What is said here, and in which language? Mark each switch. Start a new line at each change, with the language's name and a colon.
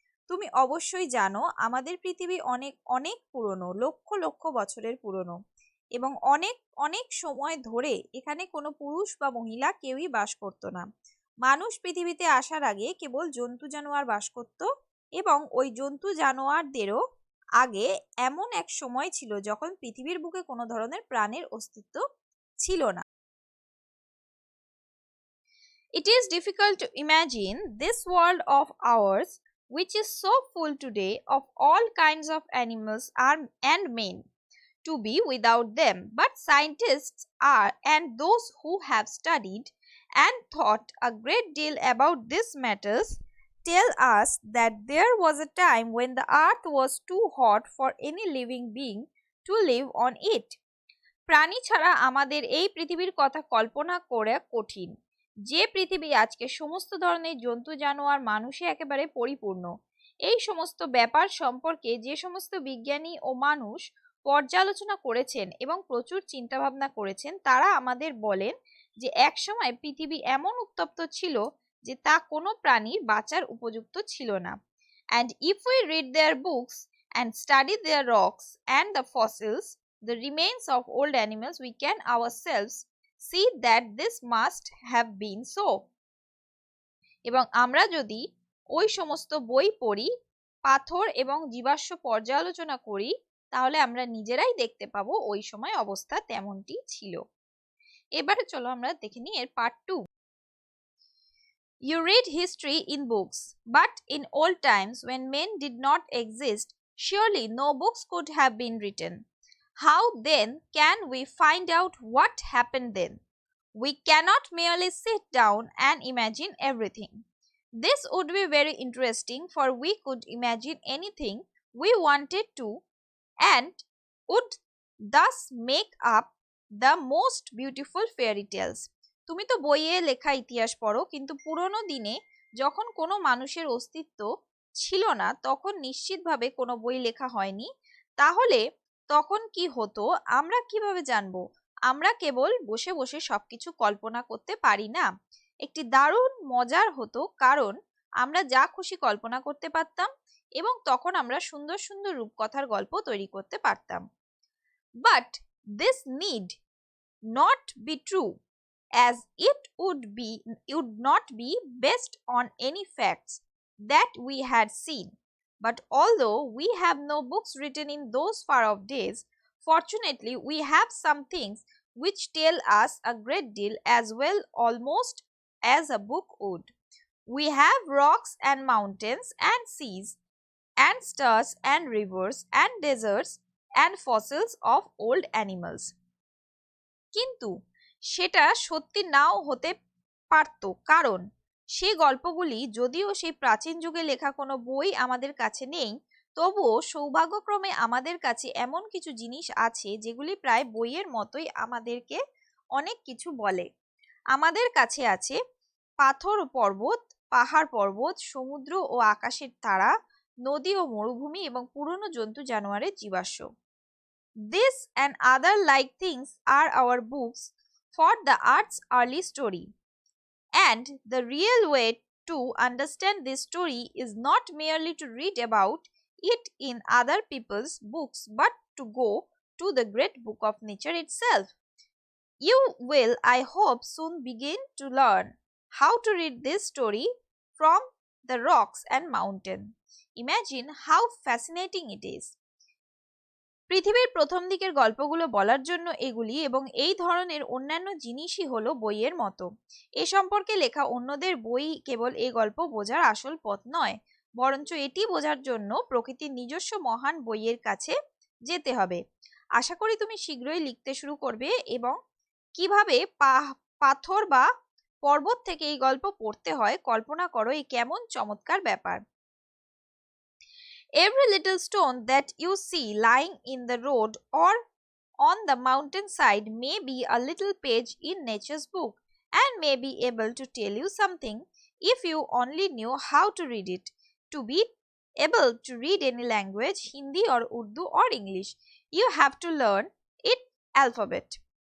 Bangla: তুমি অবশ্যই জানো আমাদের পৃথিবী অনেক অনেক পুরনো, লক্ষ লক্ষ বছরের পুরনো, এবং অনেক অনেক সময় ধরে এখানে কোনো পুরুষ বা মহিলা কেউই বাস করতো না। মানুষ পৃথিবীতে আসার আগে কেবল জন্তু জানোয়ার বাস করত, এবং ওই জন্তু জানোয়ারদেরও আগে এমন এক সময় ছিল যখন পৃথিবীর বুকে কোনো ধরনের প্রাণের অস্তিত্ব ছিল না।
English: It is difficult to imagine this world of ours, which is so full today of all kinds of animals and men, to be without them. But scientists are, and those who have studied and thought a great deal about these matters, tell us that there was a time when the earth was too hot for any living being to live on it.
Bangla: প্রাণী ছাড়া আমাদের এই পৃথিবীর কথা কল্পনা করা কঠিন, যে পৃথিবী আজকে সমস্ত ধরনের জন্তু জানোয়ার মানুষে একেবারে পরিপূর্ণ। এই সমস্ত ব্যাপার সম্পর্কে যে সমস্ত বিজ্ঞানী ও মানুষ পর্যালোচনা করেছেন এবং প্রচুর চিন্তাভাবনা করেছেন, তারা আমাদের বলেন যে একসময় পৃথিবী এমন উত্তপ্ত ছিল যে তা কোনো প্রাণীর বাঁচার উপযুক্ত ছিল না। And if we read their books and study their rocks and the fossils, the remains of old animals, we can ourselves see that this must have been so. এবং আমরা যদি ওই সমস্ত বই পড়ি, পাথর এবং জীবাশ্ম পর্যালোচনা করি, তাহলে আমরা নিজেরাই দেখতে পাবো ওই সময় অবস্থা তেমনটি ছিল। এবারে চলো আমরা দেখে নিই এর part 2।
English: You read history in books, but in old times when men did not exist, surely no books could have been written. How then can we find out what happened then? We cannot merely sit down and imagine everything. This would be very interesting, for we could imagine anything we wanted to and would thus make up the most beautiful fairy tales.
Bangla: তুমি তো বইয়ে লেখা ইতিহাস পড়ো, কিন্তু পুরনো দিনে যখন কোনো মানুষের অস্তিত্ব ছিল না, তখন নিশ্চিতভাবে কোনো বই লেখা হয়নি। তাহলে তখন কি হতো আমরা কিভাবে জানবো? আমরা কেবল বসে বসে সবকিছু কল্পনা করতে পারি না। একটি দারুণ মজার হতো, কারণ আমরা যা খুশি কল্পনা করতে পারতাম এবং তখন আমরা সুন্দর সুন্দর রূপকথার গল্প তৈরি করতে পারতাম।
English: But this need not be true, as it would not be based on any facts that we had seen. But although we have no books written in those far off days, fortunately we have some things which tell us a great deal as well, almost as a book would. We have rocks and mountains and seas and stars and rivers and deserts and fossils of old animals.
Bangla: কিন্তু সেটা সত্যি নাও হতে পারত, কারণ সেই গল্পগুলি যদিও সেই প্রাচীন যুগে লেখা কোনো বই আমাদের কাছে নেই, তবুও সৌভাগ্যক্রমে আমাদের কাছে এমন কিছু জিনিস আছে যেগুলি প্রায় বইয়ের মতোই আমাদেরকে অনেক কিছু বলে। আমাদের কাছে আছে পাথর ও পর্বত, পাহাড় পর্বত, সমুদ্র ও আকাশের তারা, নদী ও মরুভূমি এবং পুরনো জন্তু জানোয়ারের জীবাশ্ম।
English: This and other like things are our books for the earth's early story. And the real way to understand this story is not merely to read about it in other people's books, but to go to the great book of nature itself. You will, I hope, soon begin to learn how to read this story from the rocks and mountain. Imagine how fascinating it is.
Bangla: পৃথিবীর প্রথম দিকের গল্পগুলো বলার জন্য এগুলি এবং এই ধরনের অন্যান্য জিনিসই হলো বইয়ের মতো। এ সম্পর্কে লেখা অন্যদের বই কেবল এই গল্প বোঝার আসল পথ নয়, বরঞ্চ এটি বোঝার জন্য প্রকৃতির নিজস্ব মহান বইয়ের কাছে যেতে হবে। আশা করি তুমি শীঘ্রই লিখতে শুরু করবে এবং কিভাবে পাথর বা পর্বত থেকে এই গল্প পড়তে হয় কল্পনা করো, এই কেমন চমৎকার ব্যাপার।
English: Every little stone that you see lying in the road or on the mountainside may be a little page in nature's book and may be able to tell you something if you only knew how to read it. To be able to read any language, Hindi or Urdu or English, you have to learn its alphabet.